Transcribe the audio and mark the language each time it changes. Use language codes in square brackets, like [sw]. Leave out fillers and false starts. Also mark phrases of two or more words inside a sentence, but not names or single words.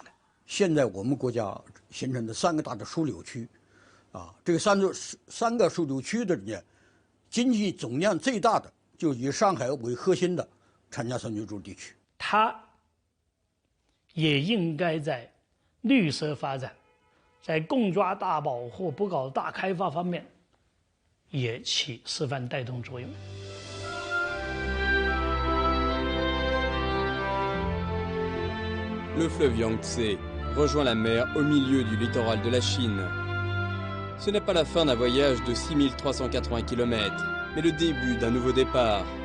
[zh] 现在我们国家形成的3个大的枢纽区，这个三个枢纽区的里面，经济总量最大的就以上海为核心的长江三角洲地区。它也应该在绿色发展、在共抓大保护、不搞大开发方面，也起示范带动作用。 [fr] Le fleuve Yangtze rejoint la mer au milieu du littoral de la Chine. Ce n'est pas la fin d'un voyage de 6380 km, mais le début d'un nouveau départ.